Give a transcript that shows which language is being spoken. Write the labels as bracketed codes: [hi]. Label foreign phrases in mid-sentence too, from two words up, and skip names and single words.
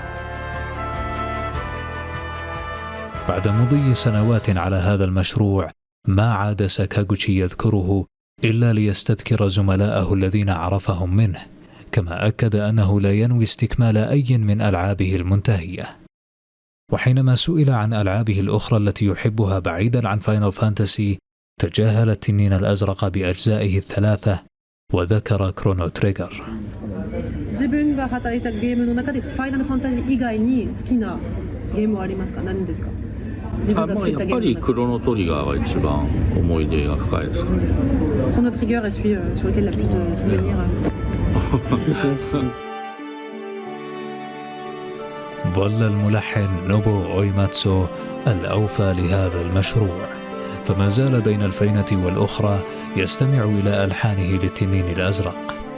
[ar] بعد مضي سنوات على هذا المشروع ما عاد ساكاغوتشي يذكره إلا ليستذكر زملائه الذين عرفهم منه، كما أكد أنه لا ينوي استكمال أي من ألعابه المنتهية. وحينما سئل عن ألعابه الأخرى التي يحبها بعيدا عن فاينل فانتسي تجاهل التنين الأزرق بأجزائه الثلاثة وذكر كرونو تريجر. [ja] 自分が働いたゲームの中でファイナルファンタジー以外に好きなゲームはありますか？何ですか？自分が作ったゲームの中で。やっぱりクロノトリガーが一番思い出が深いですかね。 [fr] クロノトリガーest celui sur lequel la plus de souvenirs. [ar] ظل الملحن نوبو أويماتسو الأوفى لهذا المشروع، فما زال بين الفينة والأخرى يستمع إلى ألحانه للتنين الأزرق،